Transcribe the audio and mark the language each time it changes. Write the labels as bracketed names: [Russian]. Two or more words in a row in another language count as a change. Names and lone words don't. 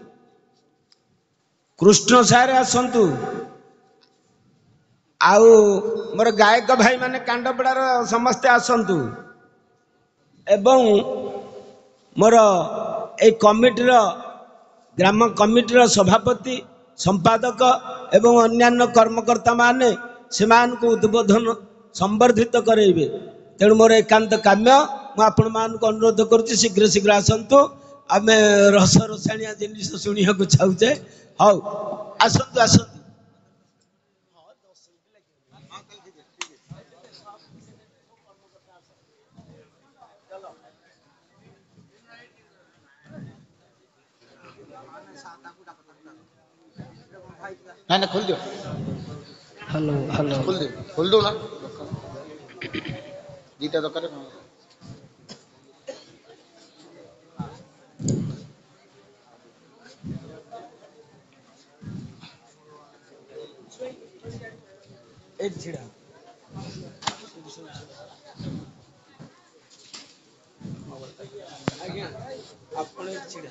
[Odia] କୃଷ୍ଣ ସାର୍ ଆସନ୍ତୁ, ଆଉ ମୋର ଗାୟକ ଭାଇମାନେ କାଣ୍ଡପଡ଼ାର ସମସ୍ତେ ଆସନ୍ତୁ ଏବଂ ମୋର ଏଇ କମିଟିର ଗ୍ରାମ କମିଟିର ସଭାପତି ସମ୍ପାଦକ ଏବଂ ଅନ୍ୟାନ୍ୟ କର୍ମକର୍ତ୍ତାମାନେ ସେମାନଙ୍କୁ ଉଦ୍ବୋଧନ ସମ୍ବର୍ଦ୍ଧିତ କରାଇବେ। ତେଣୁ ମୋର ଏକାନ୍ତ କାମ୍ୟ, ମୁଁ ଆପଣମାନଙ୍କୁ ଅନୁରୋଧ କରୁଛି ଶୀଘ୍ର ଶୀଘ୍ର ଆସନ୍ତୁ। ଆମେ ରସାଣିଆ ଜିନିଷ ଶୁଣିବାକୁ ଚାହୁଁଛେ। ହଉ ଆସନ୍ତୁ ଆସନ୍ତୁ। [Hindi] ना खोल दो हेलो हेलो खोल दो ना [Odia] ଦିଟା ଦରକାର ଏଇଠି ଛିଡ଼ା ଆଜ୍ଞା ଆପଣ ଏଇଠି ଛିଡ଼ା